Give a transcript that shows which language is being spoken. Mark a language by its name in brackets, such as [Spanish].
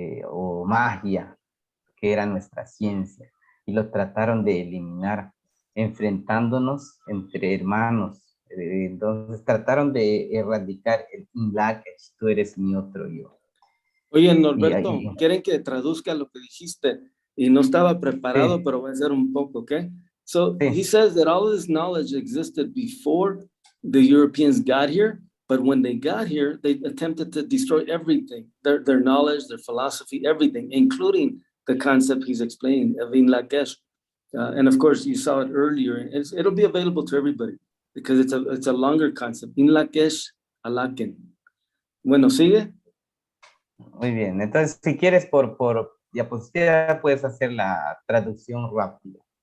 [Spanish] o magia, que era nuestra ciencia, y lo trataron de eliminar enfrentándonos entre hermanos. Entonces trataron de erradicar el Lak'ech, tú eres mi otro yo. Oye, Norberto, quieren que traduzca lo que dijiste y no estaba preparado, pero voy a hacer un poco, ¿ok? [English] So he says that all this knowledge existed before the Europeans got here, but when they got here, they attempted to destroy everything, their knowledge, their philosophy, everything, including the concept he's explaining of in Lak'ech. And of course, you saw it earlier. It'll be available to everybody because it's a longer concept. [Spanish] In Lak'ech, Alaken. Bueno, ¿sigue? Muy bien, entonces si quieres por diapositiva puedes hacer la traducción rápida.